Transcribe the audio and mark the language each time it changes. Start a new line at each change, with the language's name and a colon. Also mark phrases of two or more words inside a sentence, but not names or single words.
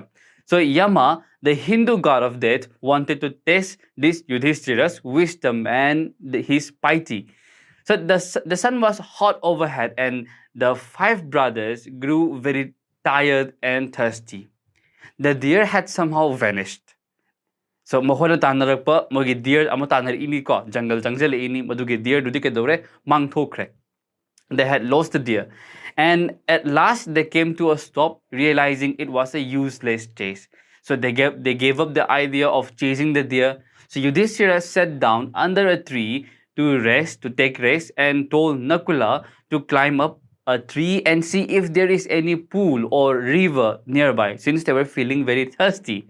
English: So Yama, the Hindu god of death, wanted to test this Yudhishthira's wisdom and his piety. So the sun was hot overhead and the 5 brothers grew very tired and thirsty. The deer had somehow vanished.
Garo: So mahono tanaragpa mogi deer amo tanar ini ko jungle jungle ini madugi deer dudi ke dore mang thokre.
English: They had lost the deer, and at last they came to a stop, realizing it was a useless chase. So they gave up the idea of chasing the deer. So Yudhishthira sat down under a tree to rest, to take rest, and told Nakula to climb up a tree and see if there is any pool or river nearby, since they were feeling very thirsty.